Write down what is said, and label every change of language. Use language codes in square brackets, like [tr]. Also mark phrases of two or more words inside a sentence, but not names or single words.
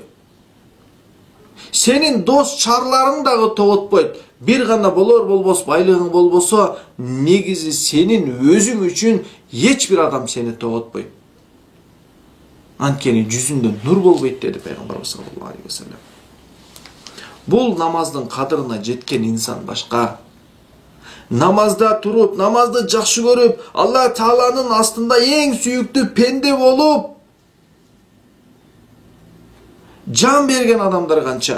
[ky] Сенин дос чарларың дагы тоготпойт. Бир гана болор болбос байлыгың болбосо, негизи сенин өзүң үчүн эч бир адам сени тоготпойт. Анткени жүзүндө нур болбойт деди пайгамбарыбыз [ar] صلى الله عليه وسلم. [ky] Бул намаздын кадырына жеткен инсан башка. Намазда туруп, намазды жакшы көрүп, Алла Тааланын астында эң сүйүктүү пенде болуп жан берген адамдар канча.